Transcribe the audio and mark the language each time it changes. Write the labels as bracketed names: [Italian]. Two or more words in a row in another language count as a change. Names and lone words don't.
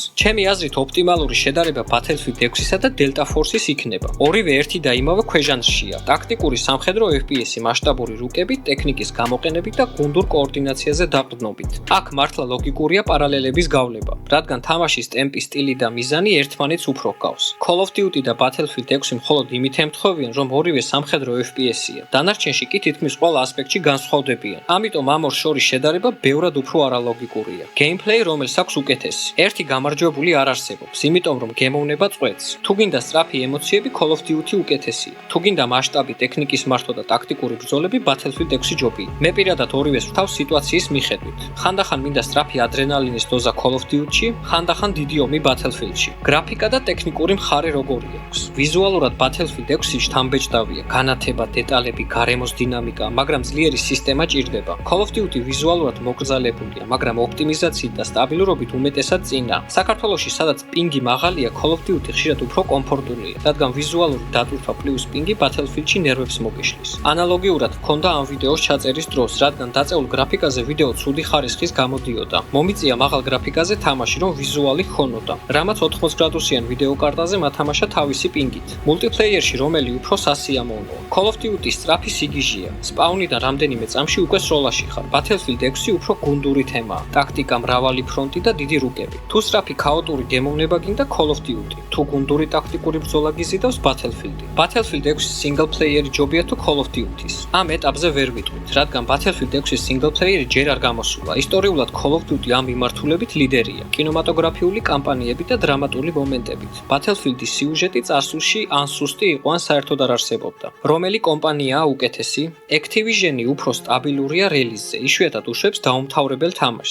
[Georgian] ჩემი აზრით ოპტიმალური შედარება Battlefield 6-ისა და Delta Force-ის იქნება. ორივე ერთი და იმავე ქვეჟანრშია. ტაქტიკური სამხედრო FPS-ი, მასშტაბური რუკებით, ტექნიკის გამოყენებით და გუნდურ კოორდინაციაზე დაყრდნობით. აქ მართლა ლოგიკურია პარალელების გავლება, რადგან თამაშის ტემპი, სტილი და მიზანი ერთმანეთს უფრო ჰგავს. Call of Duty და Battlefield 6 მხოლოდ იმით ემთხვევიან, რომ ორივე სამხედრო FPS-ია. დანარჩენში კი თითქმის ყველა ასპექტში განსხვავდებიან. ამიტომ ამ ორ შორის შედარება ბევრად უფრო არალოგიკურია. Gameplay, რომელს აქვს უკეთესი. ერთი გამარჯვებული არ არსებობს, იმიტომ რომ გემოვნება წვეთს. თუ გინდა სწრაფი ემოციები, Call of Duty უკეთესია. თუ გინდა მასშტაბი, ტექნიკის მართვა და ტაქტიკური ბრძოლები, Battlefield 6 ჯობია. მე პირადად ორივეს ვთავ სიტუაციის მიხედვით. ხანდახან მინდა სწრაფი ადრენალინის დოზა Call of Duty-ში, ხანდახან დიდი ომი Battlefield-ში. გრაფიკა და ტექნიკური მხარე როგორი აქვს? ვიზუალურად Battlefield 6-ში შთამბეჭდავია, განათება, დეტალები, გარემოს დინამიკა, მაგრამ ძლიერი სისტემა ჭირდება. Call of Duty ვიზუალურად მოკრძალებულია, მაგრამ ოპტიმიზაციით და სტაბილურობით უმეტესად წინა. საქართველოში, სადაც პინგი მაღალია, Call of Duty ხშირად უფრო კომფორტულია, რადგან ვიზუალური დატვირთვა პლუს პინგი Battlefield-ში ნერვებს მოგიშლის. ანალოგიურად ჰქონდა ამ ვიდეოს ჩაწერის დროს, რადგან დაწეულ გრაფიკაზე ვიდეო ცუდი ხარისხის გამოდიოდა. მომიწია მაღალ გრაფიკაზე თამაში, რომ ვიზუალი ჰქონოდა, რამაც 80 გრადუსიან ვიდეო კარტაზე მათამაშა თავისი პინგით. მულტიპლეიერში რომელი უფრო სასიამოვნოა. Call of Duty სწრაფი სიგიჟეა. სპაუნიდან რამდენიმე წამში უკვე სროლაში ხარ. Battlefield 6 უფრო გუნდური თემაა. ტაქტიკა, მრავალი ფრონტი და დიდი რუკები. თუ სწრაფი ქაოტური გემოვნება გინდა Call of Duty, თუ გუნდური ტაქტიკური ბრძოლა გიზიდავს Battlefield. Battlefield 6 [English] single player- [Georgian] ი ჯობია თუ Call of Duty-ს. ამ ეტაპზე ვერ ვიტყვით, რადგან Battlefield 6-ის [English] single player- [Georgian] ი ჯერ არ გამოსულა. ისტორიულად Call of Duty ამ მიმართულებით ლიდერია. კინემატოგრაფიული კამპანიებით და დრამატული მომენტებით. Battlefield-ის სიუჟეტი წარსულში ან სუსტი იყო, ან საერთოდ არ არსებობდა. რომელი კომპანიაა უკეთესი? Activision-ი უფრო სტაბილურია რელიზზე, იშვიათად უშვებს დაუმთავრებელ თამაშს.